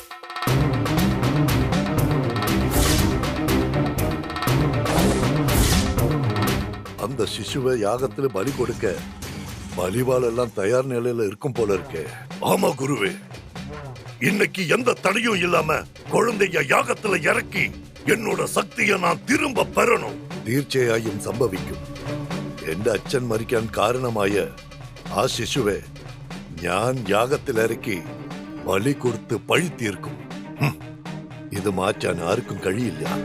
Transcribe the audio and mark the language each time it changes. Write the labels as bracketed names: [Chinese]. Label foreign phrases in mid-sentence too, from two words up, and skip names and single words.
[Tamil] அந்த சிசுவை யாகத்துல பலி கொடுக்க பலிவால் எல்லாம் தயார் நிலையில இருக்கும் போல இருக்கே. ஆமா குருவே, இன்னைக்கு எந்த தடையும் இல்லாம குழந்தைய யாகத்துல இறக்கி என்னோட சக்தியை நாம் திரும்ப பெறணும். [Malayalam] തീർച്ചയായും സംഭവിക്കും. എന്റെ അച്ഛൻ മരിക്കാൻ കാരണമായ ആ ശിശുവെ ഞാൻ യാഗത്തിലിറക്കി ബലി കൊടുത്ത് പഴി തീർക്കും. ഇത് മാറ്റാൻ ആർക്കും കഴിയില്ല.